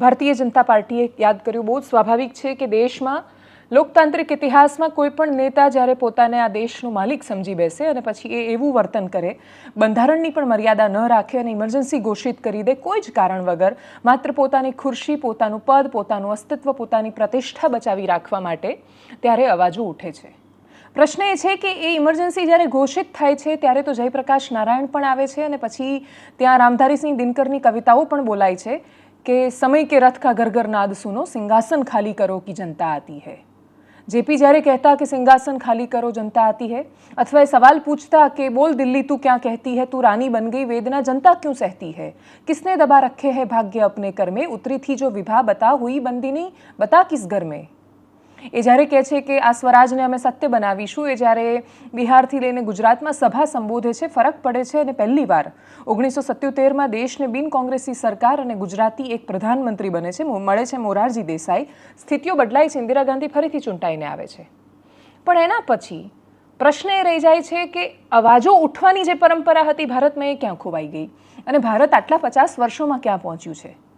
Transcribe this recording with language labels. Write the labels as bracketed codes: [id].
[gu] ભારતીય જનતા પાર્ટીએ યાદ કર્યું। બહુ સ્વાભાવિક છે કે દેશમાં લોકતાંત્રિક ઇતિહાસમાં કોઈ પણ નેતા જ્યારે પોતાને આ દેશનો માલિક સમજી બેસે અને પછી એ એવું વર્તન કરે, બંધારણની પણ મર્યાદા ન રાખે અને ઇમરજન્સી ઘોષિત કરી દે કોઈ જ કારણ વગર, માત્ર પોતાની ખુરશી, પોતાનું પદ, પોતાનું અસ્તિત્વ, પોતાની પ્રતિષ્ઠા બચાવી રાખવા માટે, ત્યારે અવાજો ઉઠે છે। પ્રશ્ન એ છે કે એ ઇમરજન્સી જ્યારે ઘોષિત થાય છે ત્યારે તો જયપ્રકાશ નારાયણ પણ આવે છે અને પછી ત્યાં રામધારી સિંહ દિનકરની કવિતાઓ પણ બોલાય છે કે સમય કે રથ કા ઘર ઘર નાદ સુનો, સિંહાસન ખાલી કરો કી જનતા આતી હૈ। [hi] जेपी [gu] જ્યારે કહેતા કે સિંહાસન ખાલી કરો [hi] जनता आती है, अथवा सवाल पूछता कि बोल दिल्ली तू क्या कहती है, तू रानी बन गई वेदना जनता क्यों सहती है, किसने दबा रखे है भाग्य अपने कर में, उतरी थी जो विभा बता हुई बंदिनी बता किस घर में। [gu] એ જ્યારે કહે છે કે આ સ્વરાજને અમે સત્ય બનાવીશું, એ જ્યારે બિહારથી લઈને ગુજરાતમાં સભા સંબોધે છે, ફરક પડે છે અને પહેલીવાર 1977માં દેશને બિન કોંગ્રેસી સરકાર અને ગુજરાતી એક પ્રધાનમંત્રી બને છે, મળે છે મોરારજી દેસાઈ। સ્થિતિઓ બદલાય છે, ઇન્દિરા ગાંધી ફરીથી ચૂંટાઈને આવે છે। પણ એના પછી પ્રશ્ન એ રહી જાય છે કે અવાજો ઉઠવાની જે પરંપરા હતી ભારતમાં, એ ક્યાં ખોવાઈ ગઈ અને ભારત આટલા 50 વર્ષોમાં ક્યાં પહોંચ્યું છે?